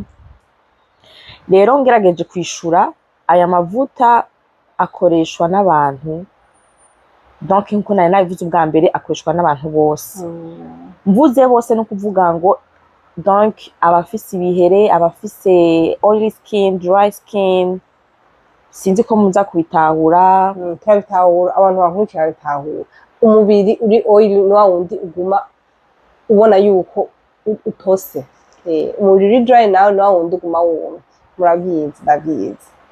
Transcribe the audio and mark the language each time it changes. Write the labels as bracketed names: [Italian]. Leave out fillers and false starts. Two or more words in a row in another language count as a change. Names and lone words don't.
[Rundi] Rero ngerageje kwishura, aya mavuta akoreshwa n'abantu donc nkuko nari nabivuze ubwa mbere akoreshwa n'abantu bose. Mvuze bose no kuvuga ngo donc abafise ibihere, abafise [English] oily skin, dry skin, [Rundi] sinzi ko muza kubitahura. Turabitahura, abantu bankurikira babitahura. Umubiri uri oil ni wa wundi uguma ubona yuko utose. Umubiri uri dry nawe ni wa wundi uguma wumye. Murabizi, ndabizi.